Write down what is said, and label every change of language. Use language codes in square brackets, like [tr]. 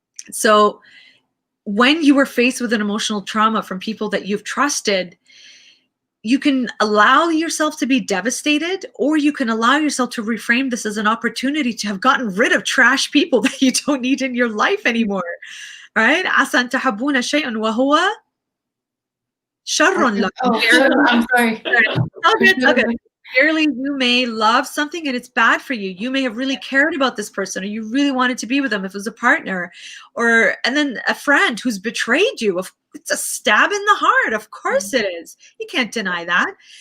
[en] So when you were faced with an emotional trauma from people that you've trusted, you can allow yourself to be devastated, or you can allow yourself to reframe this as an opportunity to have gotten rid of trash people that you don't need in your life anymore. Right? [ar] عسى أن تحبون شيئا وهو شر لكم. [en] Oh, I'm sorry. Okay. Clearly, you may love something and it's bad for you. You may have really cared about this person, or you really wanted to be with them if it was a partner, and then a friend who's betrayed you. It's a stab in the heart. Of course it is. You can't deny that.